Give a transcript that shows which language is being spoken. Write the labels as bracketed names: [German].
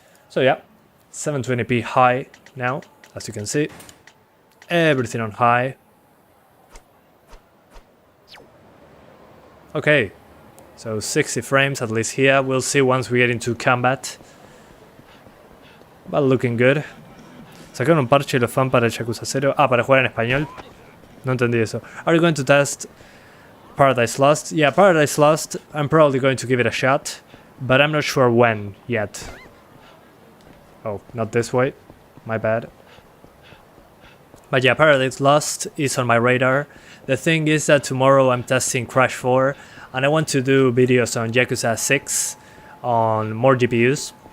[English] So yeah, 720p high now, as you can see. Everything on high. Okay, so 60 frames at least here, we'll see once we get into combat. But looking good. [Spanish] Sacaron un parche los fan para el Yakuza 0. Ah, para jugar en español. No entendí eso. [English] Are you going to test Paradise Lost. Yeah, Paradise Lost, I'm probably going to give it a shot, but I'm not sure when yet. Oh, not this way. My bad. But yeah, Paradise Lost is on my radar. The thing is that tomorrow I'm testing Crash 4, and I want to do videos on Yakuza 6 on more GPUs.